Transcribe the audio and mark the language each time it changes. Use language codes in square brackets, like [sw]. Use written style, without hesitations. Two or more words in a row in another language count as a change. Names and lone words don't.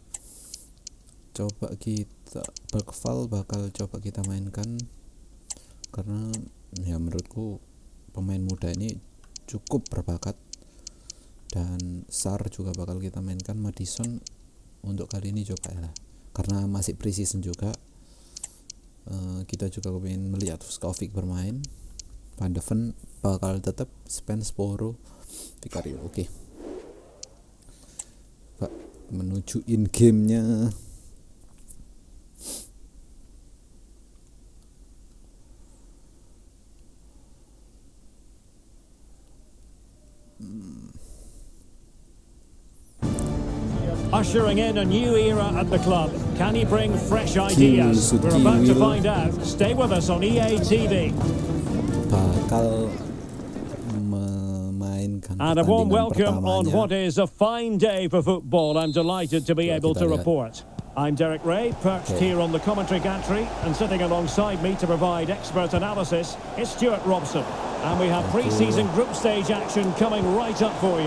[id] Coba kita Bergvall bakal coba kita mainkan karena ya menurutku pemain muda ini cukup berbakat. Dan Sar juga bakal kita mainkan. Madison untuk kali ini coba ya, karena masih pre-season juga. Kita juga ingin melihat Vuskovic bermain. Van de Ven bakal tetap, Spence, Poro, Vicario. Oke. Pak, menuju in game-nya. [en] Ushering in a new era at the club. Can he bring fresh ideas? We're about to find out. Stay with us on EA TV. [id] Bakal memainkan [en] And a warm [id] pertandingan [en] welcome on [id] pertamanya. [en] what is a fine day for football. I'm delighted to be able to report. I'm Derek Ray, perched here on the commentary gantry, and sitting alongside me to provide expert analysis is Stuart Robson. And we have pre-season group stage action coming right up for you.